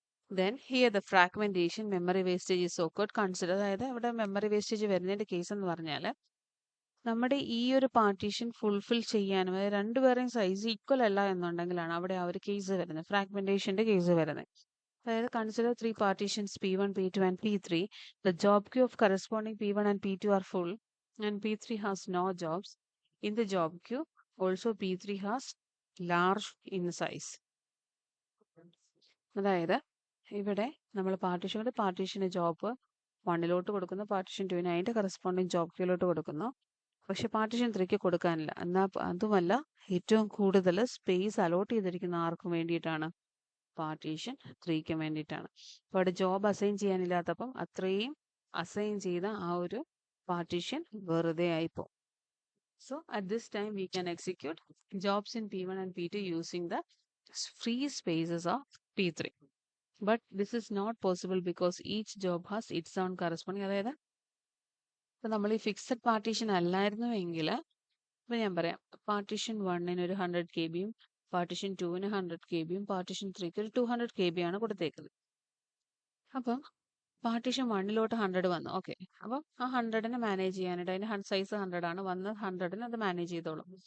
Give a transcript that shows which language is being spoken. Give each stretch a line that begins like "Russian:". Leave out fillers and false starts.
English: Then here the fragmentation memory wastage is occurred.
Malayalam: Consider, അതായത് ഇവിടെ memory wastage വരുന്നതിൻ്റെ case എന്ന് പറഞ്ഞാൽ നമ്മുടെ ഈ ഒരു പാർട്ടീഷൻ ഫുൾഫിൽ ചെയ്യാനും, അതായത് രണ്ടുപേരെയും സൈസ് ഈക്വൽ അല്ല എന്നുണ്ടെങ്കിലാണ് അവിടെ ആ ഒരു കേസ് വരുന്നത്, ഫ്രാഗ്മെന്റേഷന്റെ കേസ് വരുന്നത്. അതായത്
English: Consider 3 partitions P1, P2 and P3. The job queue of corresponding P1 and P2 are full and P3 has no jobs. In the job queue also P3 has large in size.
Malayalam: അതായത് ഇവിടെ നമ്മൾ പാർട്ടീഷന് job 1ലോട്ട് കൊടുക്കുന്നു, partition 2ന് അതിൻ്റെ corresponding job ക്യൂലോട്ട് കൊടുക്കുന്നു. പക്ഷെ partition 3ക്ക് കൊടുക്കാനില്ല. എന്നാൽ അതുമല്ല, ഏറ്റവും കൂടുതൽ സ്പേസ് അലോട്ട് ചെയ്തിരിക്കുന്ന ആർക്കും വേണ്ടിയിട്ടാണ്? പാർട്ടീഷൻ 3ക്ക് വേണ്ടിയിട്ടാണ്. അപ്പോൾ അവിടെ ജോബ് അസൈൻ ചെയ്യാനില്ലാത്തപ്പം അത്രയും അസൈൻ ചെയ്ത ആ ഒരു പാർട്ടീഷൻ വെറുതെ ആയിപ്പോ.
English: So at this time we can execute jobs in P1 and P2 using the free spaces of P3. But this is not possible because each job has its own corresponding.
Malayalam: അതായത് ഇപ്പം നമ്മൾ ഈ fixed partition അല്ലായിരുന്നു എങ്കിൽ ഇപ്പം ഞാൻ പറയാം, partition 1-ന് ഒരു 100 KB യും പാർട്ടീഷൻ 2-ന് 100 KB യും പാർട്ടീഷൻ 3-ക്ക് ഒരു 200 KB ആണ് കൊടുത്തേക്കുന്നത്. അപ്പം പാർട്ടീഷൻ 1-ലോട്ട് 100 വന്നു. ഓക്കെ, അപ്പം ആ 100-നെ മാനേജ് ചെയ്യാനായിട്ട് അതിൻ്റെ സൈസ് 100 ആണ്, വന്ന് 100-ന് അത് മാനേജ് ചെയ്തോളും.